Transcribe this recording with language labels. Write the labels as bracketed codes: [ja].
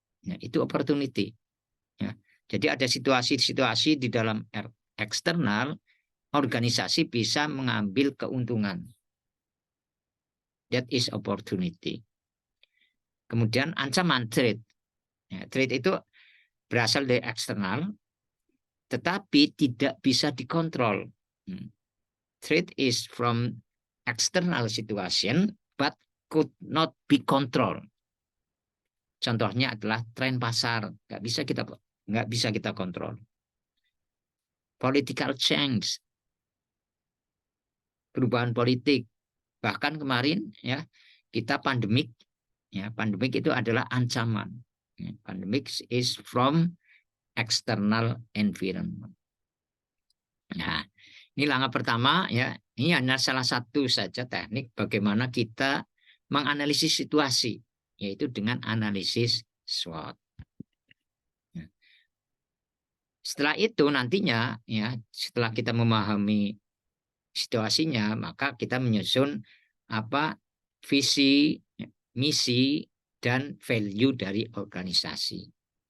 [id] Ya, itu opportunity. Ya. Jadi ada situasi-situasi di dalam eksternal organisasi bisa mengambil keuntungan. [en] That is opportunity. [id] Kemudian ancaman [en] threat. [id] Ya, threat itu berasal dari eksternal, tetapi tidak bisa dikontrol. [en] Threat is from external situation, but could not be controlled. [id] Contohnya adalah tren pasar, nggak bisa kita kontrol. [en] Political change, [id] perubahan politik. Bahkan kemarin ya kita pandemik, ya pandemik itu adalah ancaman. [en] Pandemic is from external environment. [id] Nah, ini langkah pertama ya. Ini hanya salah satu saja teknik bagaimana kita menganalisis situasi, yaitu dengan analisis SWOT. Setelah itu nantinya ya, setelah kita memahami situasinya, maka kita menyusun visi, misi, dan value dari organisasi.